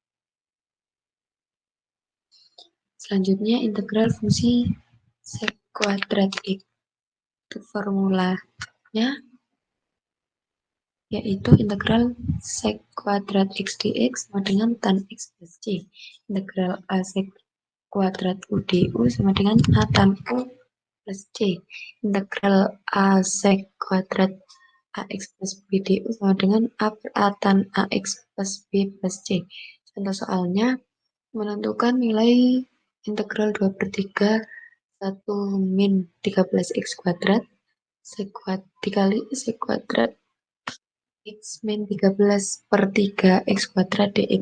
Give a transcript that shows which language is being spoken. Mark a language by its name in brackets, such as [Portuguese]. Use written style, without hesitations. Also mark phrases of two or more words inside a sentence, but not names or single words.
[Indonesian] Selanjutnya integral fungsi sec kuadrat x. Untuk formulanya yaitu integral sec kuadrat x dx sama dengan tan x plus c. Integral a sec kuadrat u du sama dengan a tan u plus c. Integral a sec kuadrat ax plus b du sama dengan a per a tan ax plus b plus c. Contoh soalnya menentukan nilai integral 2 per 3 1 min 13x kuadrat sec kuadrat dikali sec kuadrat x min 13 per 3 x kuadrat dx.